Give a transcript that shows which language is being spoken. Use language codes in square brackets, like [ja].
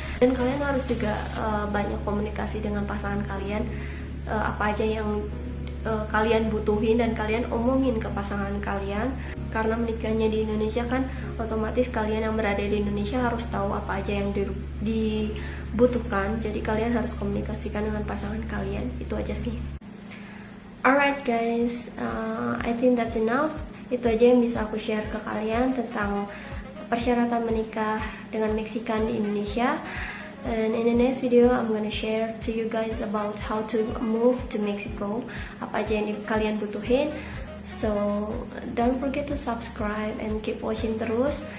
[id] Dan kalian harus juga banyak komunikasi dengan pasangan kalian, apa aja yang kalian butuhin, dan kalian omongin ke pasangan kalian. Karena menikahnya di Indonesia kan otomatis kalian yang berada di Indonesia harus tahu apa aja yang dibutuhkan. Jadi kalian harus komunikasikan dengan pasangan kalian. Itu aja sih. [en] Alright guys, I think that's enough. [id] Itu aja yang bisa aku share ke kalian tentang persyaratan menikah dengan Meksikan di Indonesia. [en] And in the next video, I'm gonna share to you guys about how to move to Mexico. [id] Apa aja yang kalian butuhin. [en] So don't forget to subscribe and keep watching terus.